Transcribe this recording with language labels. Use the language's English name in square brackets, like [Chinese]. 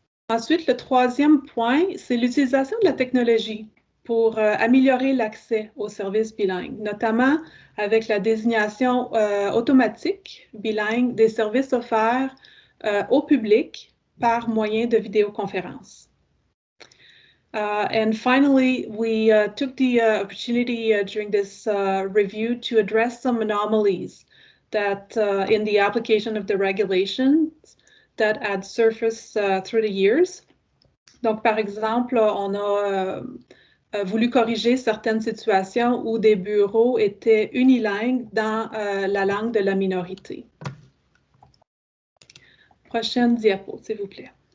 [French] Ensuite, le troisième point, c'est l'utilisation de la technologie pour améliorer l'accès aux services bilingues, notamment avec la désignation automatique bilingue des services offerts au public par moyen de vidéoconférence. [English] And finally, we took the opportunity during this review to address some anomalies that in the application of the regulations that had surfaced through the years. [French] Donc, par exemple, on a voulu corriger certaines situations où des bureaux étaient unilingues dans la langue de la minorité. Prochaine diapo, s'il vous plaît.